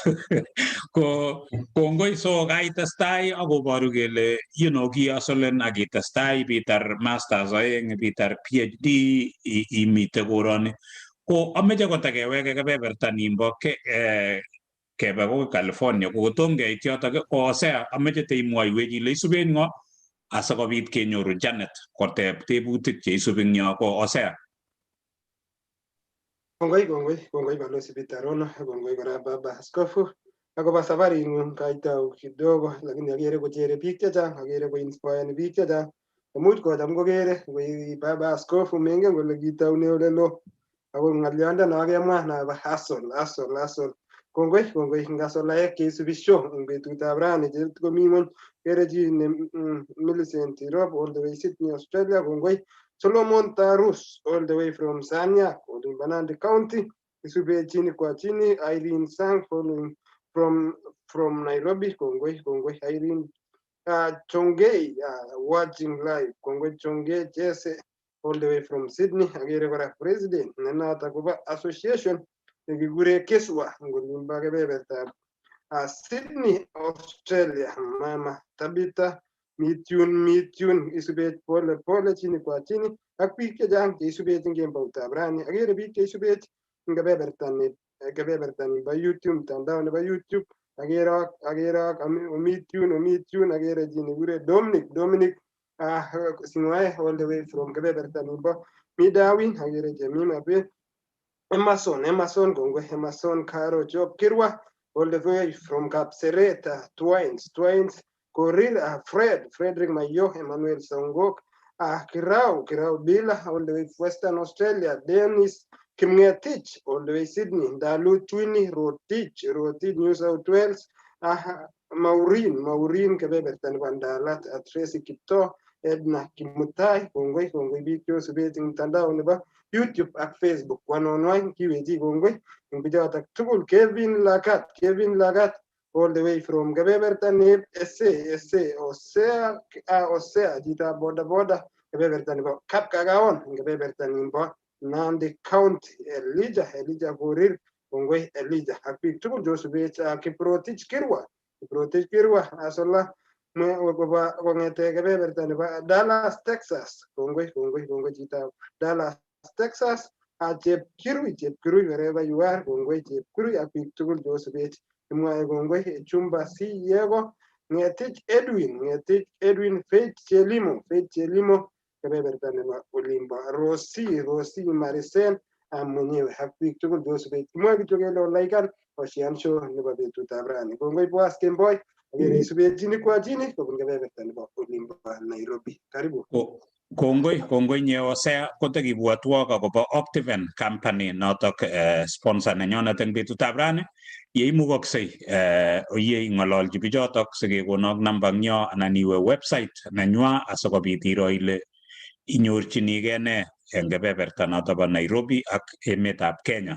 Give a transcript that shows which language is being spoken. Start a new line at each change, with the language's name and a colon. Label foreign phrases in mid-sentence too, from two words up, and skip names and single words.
Kalenjin: Kongoi so Gaita Stai, Ago Barugele, Gia Solen Agita Stai, Peter Masters, Peter PhD, Imite Goroni. Ko Amejagotake, Webertanimbo, Kebago, California, Gotonga, Tiota,
English: or say,
Kalenjin: Amejate Moi, Lisubin. Asakobit kenyoru Janet kote tebutik che isubing niyo ko osea. Kongoi balozi Bitarono, kongoi kora baba askofu. Ako ba safari ngung kaitau
Swahili: kidogo, lakini
Kalenjin: agere kochere biik chechang, agere koinspire biik chechang. Imuch kocham kokere koi baba askofu mengen kole kitaune ole loo. Ako ng'olyondon akemwa nebo hustle. kongoi ngasolaya keisubisho ing betutab rani jerit komi ng'ony kerechi Millicent Tirop
English: all the way
Kalenjin: Sydney, Australia. Kongoi Solomon Tarus
English: all the way from
Kalenjin: Sanya, Banandi County. Isube
Swahili: chini kwa chini.
Kalenjin: Irene Sang
English: following from
Kalenjin: Nairobi. Kongoi Irene. Chongei
English: watching live.
Kalenjin: Kongoi Chongei Jesse
English: all the way from
Kalenjin: Sydney. Agere kora president nenata kuba association nekikure Keswa ngolimba kebebertab Sydney, Australia. Mama Tabitha mitun isubet pole
Swahili: chini kwa chini
Kalenjin: ak biik chechang cheisubet ing kemboutab rani. Agere biik cheisubet ing kebebertani ba YouTube, mtandao nebo YouTube. Agere mitun agere chi nekure Dominic Singwae
English: all the way from
Kalenjin: kebebertani bo Midawin. Agere Jemima Beth Emerson kongwe Emerson Karo Job Kirwa
English: all the way from
Kalenjin: Kapseret.
English: Twines Korir Frederick Mayo Emmanuel Songok Kirau Bila all the way Western Australia. Dennis Kimngetich all the way Sydney.
Kalenjin: Dalu Twini Rotich New South Wales. Maureen kebebertan Wandalat Tracy Kipto Edna Kimutai kongwe biik chosubet ing mtandao nebo YouTube ak Facebook one-on-one kiwechi kongoi ing bichotok tugul. Kevin Lagat
English: all the way from
Kalenjin: kebeberta neb Osea chita boda kebeberta nebo Kapkagaon ing kebeberta nimbo Nandi County. Elijah Korir kongoi Elijah ak biik tugul chosubet. Kiprotich Kirwa asola kongete kebeberta nebo Dallas Texas. Kongoi chita Dallas Texas.
English: Chepkirui wherever you are.
Kalenjin: Kongoi Chepkirui ak biik tugul chosubet. Imwae kongoi Chumba C Yego. Ngetich Edwin Faith Chelimo kebeberta nebo Olimbo. Rosi Marisen mwenyewe ak biik tugul chosubet. Kimwae kityo kele olaikan Ocean Show nebo betutab rani. Kongoi Boaz Kemboi agere isubet
Swahili: chini kwa chini
Kalenjin: kobun kebeberta nebo Olimbo Nairobi. Karibu. Kongoi Osea kotakibwatwok akobo Optiven company notok sponsor nenyonet eng betutab rani. Yeimukoksei oye ng'ololchi bichotok sikekonok namba nyo anan iwe website nenywa asikobit iro ile inyorchinigei ne eng kebeberta notok bo Nairobi ak emetab Kenya.